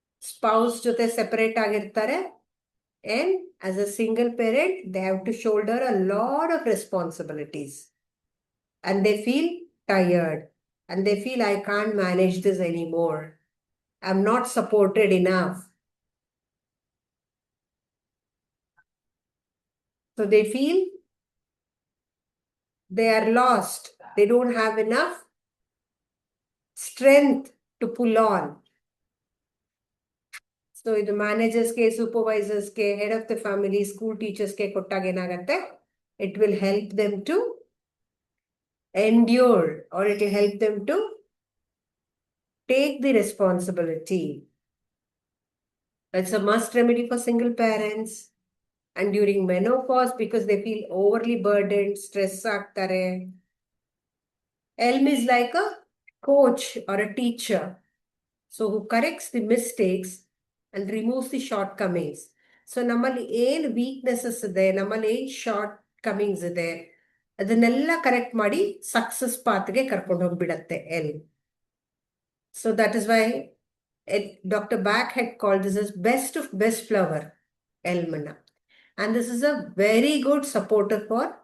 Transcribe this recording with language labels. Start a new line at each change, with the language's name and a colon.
Kannada: Spouse ಜೊತೆ separate ಆಗಿರ್ತಾರೆ,
English: and as a single parent they have to shoulder a lot of responsibilities, and they feel tired, and they feel I can't manage this anymore, I'm not supported enough. So they feel they are lost, they don't have enough strength to pull on. So ಇದು ಮ್ಯಾನೇಜರ್ಸ್ಗೆ, ಸೂಪರ್ವೈಸರ್ಸ್ಗೆ, head of the family, school ಟೀಚರ್ಸ್ಗೆ
Kannada: ಕೊಟ್ಟಾಗ ಏನಾಗತ್ತೆ,
English: It will help them to endure, or it will help them to take the responsibility. It's a must remedy for single parents. And during menopause, because they feel overly burdened,
Kannada: stress ಆಗ್ತಾರೆ,
English: ELM is like a coach or a teacher, so who corrects the mistakes and removes the shortcomings.
Kannada: So ನಮ್ಮಲ್ಲಿ ಏನು weaknesses ಇದೆ, ನಮ್ಮಲ್ಲಿ ಏನು shortcomings ಇದೆ, ಅದನ್ನೆಲ್ಲ correct ಮಾಡಿ success ಪಾತ್ಗೆ ಕರ್ಕೊಂಡು ಹೋಗ್ಬಿಡತ್ತೆ helm.
English: So that is why doctor Bach had called this is best flower, ಎಲ್ಮ್ನ. And this is a very good supporter for